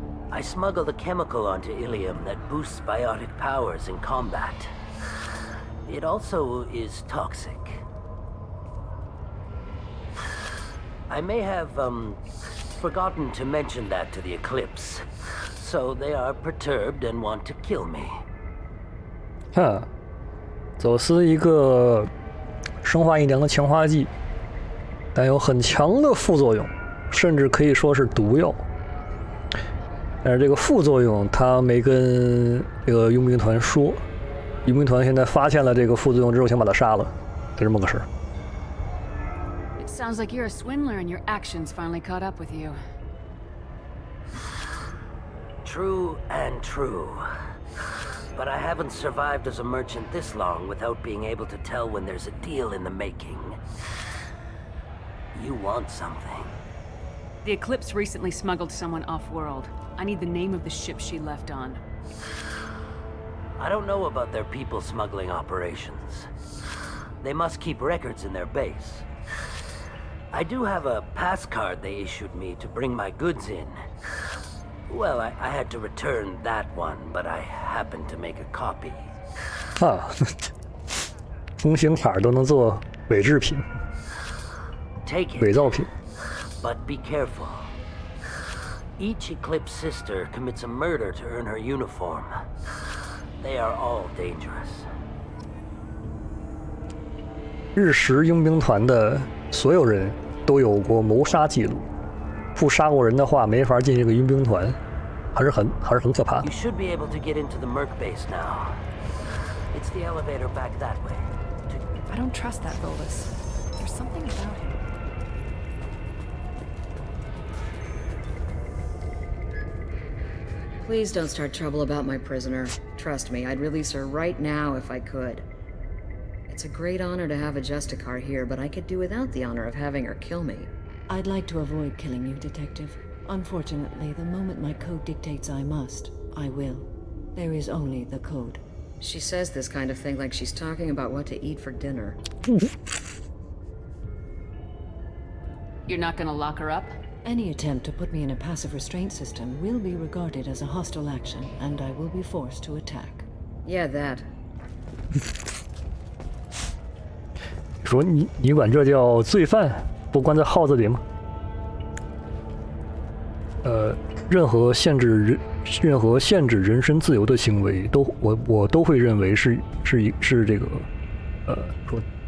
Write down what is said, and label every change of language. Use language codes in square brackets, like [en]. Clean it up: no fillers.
[en] I smuggled a chemical onto Illium that boosts biotic powers in combat. It also is toxic. I may have, forgotten to mention that to the Eclipse. So they are perturbed and want to kill me. [zh] 走私一个生化异能的强化剂，但有很强的副作用，甚至可以说是毒药。但是这个副作用他没跟这个佣兵团说，佣兵团现在发现了这个副作用之后，想把他杀了，就这么个事儿。 [en] It sounds like you're a swindler and your actions finally caught up with you. True and true. But I haven't survived as a merchant this long without being able to tell when there's a deal in the making. You want something. The Eclipse recently smuggled someone off-world. I need the name of the ship she left on. I don't know about their people smuggling operations. They must keep records in their base. I do have a pass card they issued me to bring my goods in. Well, I had to return that one, but I happened to make a copy. [zh] 通行卡都能做伪制品， [en] Take it. [zh] 伪造品。 [en] But be careful. Each Eclipse sister commits a murder to earn her uniform. They are all dangerous. [zh] 日食佣兵团的所有人都有过谋杀记录，不杀过人的话，没法进这个佣兵团，还是很可怕的。 [en] You should be able to get into the Merc base now. It's the elevator back that way. I don't trust that Volus. There's something about him. Please don't start trouble about my prisoner. Trust me, I'd release her right now if I could. It's a great honor to have a Justicar here, but I could do without the honor of having her kill me. I'd like to avoid killing you, Detective. Unfortunately, the moment my code dictates I must, I will. There is only the code. She says this kind of thing like she's talking about what to eat for dinner. You're not gonna lock her up? Any attempt to put me in a passive restraint system will be regarded as a hostile action, and I will be forced to attack. Yeah, that. [zh] 说你管这叫罪犯，不关在号子里吗？任何限制人身自由的行为，我都会认为是这个，说。